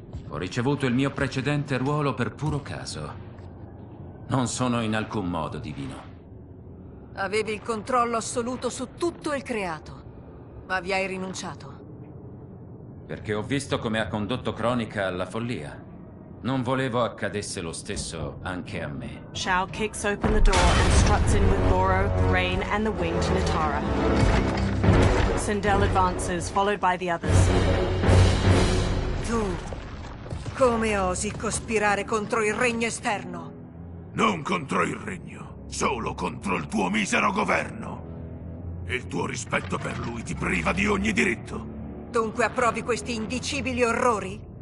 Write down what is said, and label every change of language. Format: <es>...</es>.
<it>Ho ricevuto il mio precedente ruolo per puro caso. Non sono in alcun modo divino. Avevi il controllo assoluto su tutto il creato, ma vi hai rinunciato. Perché ho visto come ha condotto Cronica alla follia. Non volevo accadesse lo stesso anche a me.</it> <en>Shao kicks open the door and struts in with Goro, Rain, and the winged Nitara. Sindel advances, followed by the others.</en> <it>Tu, come osi cospirare contro il regno esterno? Non contro il regno, solo contro il tuo misero governo. E il tuo rispetto per lui ti priva di ogni diritto. Dunque approvi questi indicibili orrori?</it>